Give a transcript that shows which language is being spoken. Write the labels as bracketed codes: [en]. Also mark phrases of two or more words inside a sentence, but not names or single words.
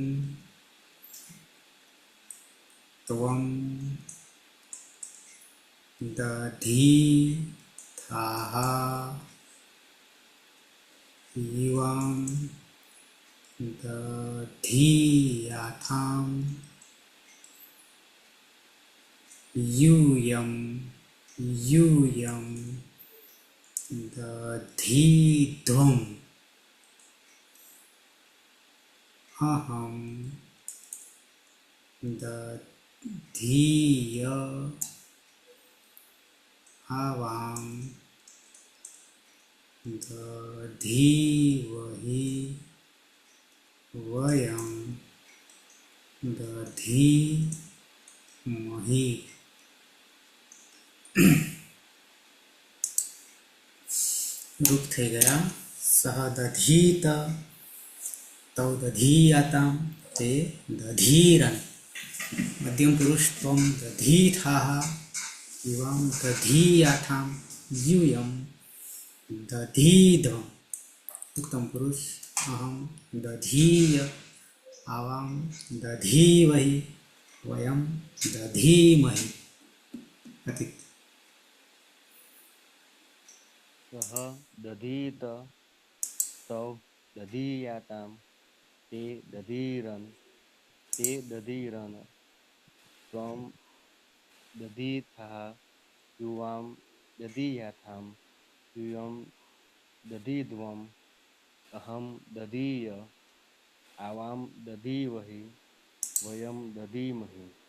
[sa] त्वं दधीथाः युवां દધીયાથાં यूयं दधीध्वम् अहं दधीय आवां दधीवहि वयं दधीमहि. [gu] રૂપ થઈ ગયા. [sa] सः दधीत तौ दधीयाताम् ते दधीरन्. मध्यम पुरुष त्वं दधीथाः युवां दधीयाथां यूयं दधीध्वम्. उत्तम पुरुष अहं दधीय आवां दधीवहि वयं दधीमहि. अतिक सः दधीत तौ दधीयातां ते दधीरन् त्वं दधीथः युवां दधीयाथां यूयं दधीध्वम् अहं दधीय आवां दधीवहि वयं दधीमहि.